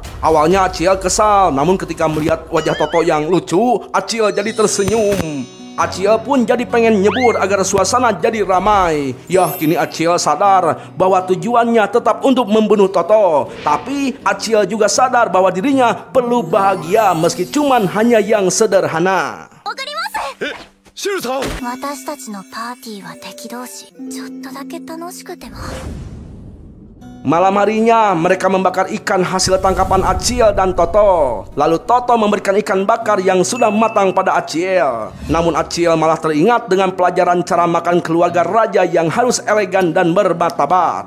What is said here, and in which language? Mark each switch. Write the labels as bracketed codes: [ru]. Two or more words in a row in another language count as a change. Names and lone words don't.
[id] Awalnya Acil kesal, namun ketika melihat wajah Toto yang lucu, Acil jadi tersenyum. Acil pun jadi pengen nyebur agar suasana jadi ramai. Ya, kini Acil sadar bahwa tujuannya tetap untuk membunuh Toto. Tapi Acil juga sadar bahwa dirinya perlu bahagia meski cuman hanya yang sederhana. [ja] シュルさん、私たちのパーティーは敵同士。ちょっとだけ楽しくても。 [id] Malam harinya mereka membakar ikan hasil tangkapan Acil dan Toto. Lalu Toto memberikan ikan bakar yang sudah matang pada Acil. Namun Acil malah teringat dengan pelajaran cara makan keluarga raja yang harus elegan dan bermartabat.